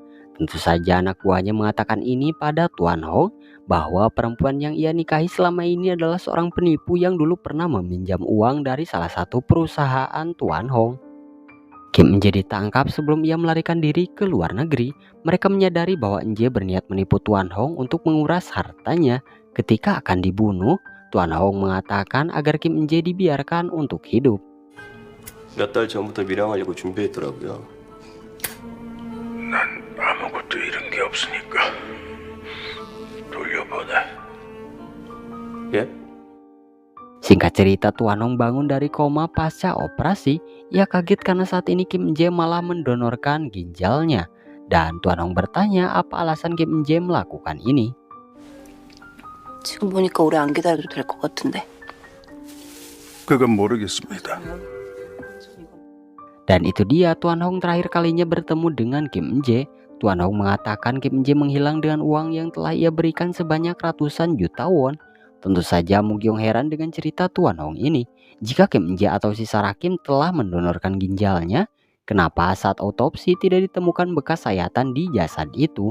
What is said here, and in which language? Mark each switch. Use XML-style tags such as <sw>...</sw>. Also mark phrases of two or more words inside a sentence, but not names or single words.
<id>Tentu saja anak buahnya mengatakan ini pada Tuan Hong bahwa perempuan yang ia nikahi selama ini adalah seorang penipu yang dulu pernah meminjam uang dari salah satu perusahaan Tuan Hong. Kim Eun-jae ditangkap sebelum ia melarikan diri ke luar negeri. Mereka menyadari bahwa Eun-jae berniat menipu Tuan Hong untuk menguras hartanya. Ketika akan dibunuh, Tuan Hong mengatakan agar Kim Eun-jae dibiarkan untuk hidup.</id> <ko>몇 달 전부터 밀항하려고 준비했더라고요. 난 아무것도 잃은 게 없으니까 돌려보내. 예?</ko> <id>Singkat cerita, Tuan Hong bangun dari koma pasca operasi. Ia kaget karena saat ini Kim Eun-jae malah mendonorkan ginjalnya. Dan Tuan Hong bertanya apa alasan Kim Eun-jae melakukan ini.</id> <ko>지금 보니까 오래 안 기다려도 될 것 같은데. 그건 모르겠습니다.</ko> <id>Dan itu dia Tuan Hong terakhir kalinya bertemu dengan Kim Eun-jae. Tuan Hong mengatakan Kim Eun-jae menghilang dengan uang yang telah ia berikan sebanyak ratusan juta won. Tentu saja Mu-gyong heran dengan cerita Tuan Hong ini. Jika Kim Eun-jae atau si Sarah Kim telah mendonorkan ginjalnya, kenapa saat autopsi tidak ditemukan bekas sayatan di jasad itu?</id>